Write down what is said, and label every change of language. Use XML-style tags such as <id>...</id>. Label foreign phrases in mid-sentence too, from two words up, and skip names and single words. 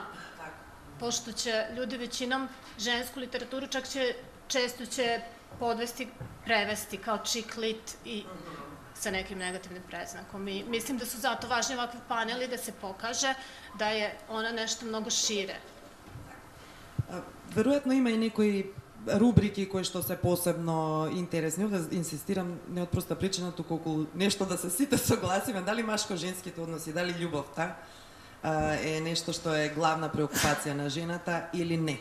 <sr>Pošto će ljudi većinom žensku literaturu često će podvesti, prevesti kao</sr> <en>chick lit</en> <sr>i sa nekim negativnim predznakom. I mislim da su zato važni ovakvi paneli da se pokaže da je ona nešto mnogo šire.</sr> <mk>Веројатно има и некои рубрики кои што се посебно интересни. Овде инсистирам не од проста причина, туку околу нешто да се сите согласиме, дали машко-женските односи, дали љубовта е нешто што е главна преокупација на жената или не.</mk>